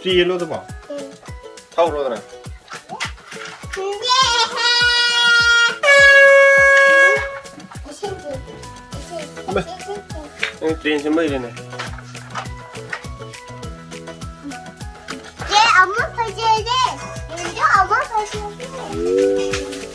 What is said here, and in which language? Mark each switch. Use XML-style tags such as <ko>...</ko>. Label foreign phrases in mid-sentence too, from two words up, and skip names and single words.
<ko>일로 봐. 다 올라가네.</ko> <id>Ini train semua ini nih.</id> <ko>엄마 봐줘야 돼. 먼저 엄마 봐줘야 돼.</ko>